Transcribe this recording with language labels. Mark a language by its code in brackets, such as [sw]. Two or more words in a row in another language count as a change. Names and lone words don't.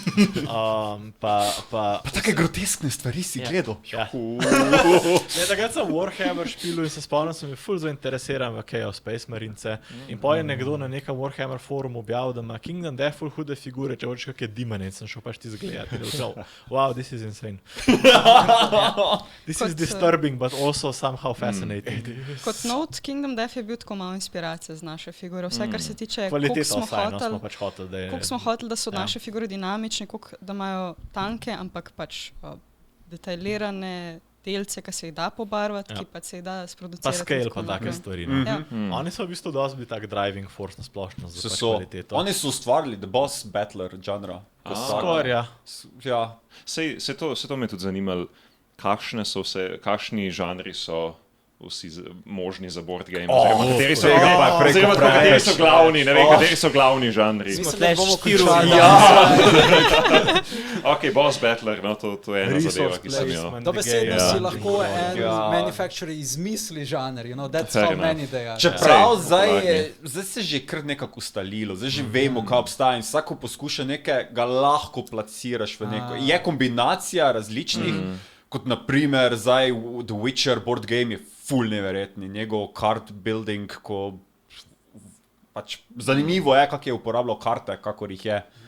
[sl] Pa take groteskne stvari si gledal. Ja. Ne, takrat sem Warhammer špilil in se spomnim, sem bil ful zainteresiran v Chaos Space Marince. In potem je nekdo na nekem Warhammer forumu objavil, da ima Kingdom Death ful hude figure, če hočeš kakšne demone, sem šel pač ti zgledati. [en] Wow, this is insane. This is disturbing, but also somehow fascinating. [sl] Kot note, Kingdom Death je bil tako malo inspiracija z naše figure. Vse, kar se tiče, Kvaliteta vsaj, smo pač hoteli, da je... koliko smo hoteli, da so naše figure dinamične, koliko da imajo tanke, ampak pač detaljirane delce, ki se jih da pobarvati, ki pa se jih da sproducirati. Pa scale pa take stvari. No? Ja. Oni so v bistvu dosti bili tak [en] driving force [sl] na splošno za pač kvaliteto. Oni so ustvarili [en] the boss battler [sl] žanra. Skorja. Ja. Se to me tudi zanimalo, kakšni žanri so vsi možni za [en] board game, [sl] oziroma kateri so glavni, ne vem, kateri so glavni žanri. Mislim, da bomo končali. Ok, [en] boss battler, [sl] no, to je ena zadeva, ki sem jo... Dobesedno si lahko manufacturer izmisli žanr, [en] you know, that's how many they are. [sl] Čeprav zdaj se že kar nekako ustalilo, zdaj že vemo, kaj obstaja in vsako poskuša nekaj, ga lahko placiraš v neko. Je kombinacija različnih, kot naprimer zdaj The Witcher [en] board game [sl] je ful neverjetni, njegov card building, ko pač zanimivo je, kak je uporabljal karte, kakor jih je.